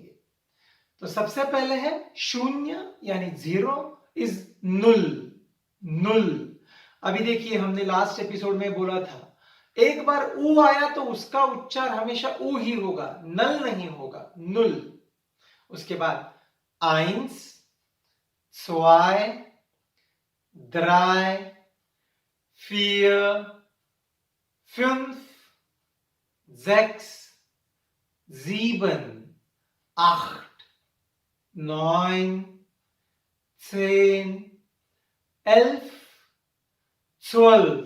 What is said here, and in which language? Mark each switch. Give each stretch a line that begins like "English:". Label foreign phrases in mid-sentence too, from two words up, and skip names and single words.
Hindi: तो सबसे पहले है शून्य यानी 0 इज नुल। नुल। अभी देखिए, हमने लास्ट एपिसोड में बोला था एक बार ऊ आया तो उसका उच्चार हमेशा ऊ ही होगा, नल नहीं होगा, नुल। उसके बाद
German: eins, zwei, drei, vier, fünf, sechs, sieben, acht, 9, 10, 11, 12।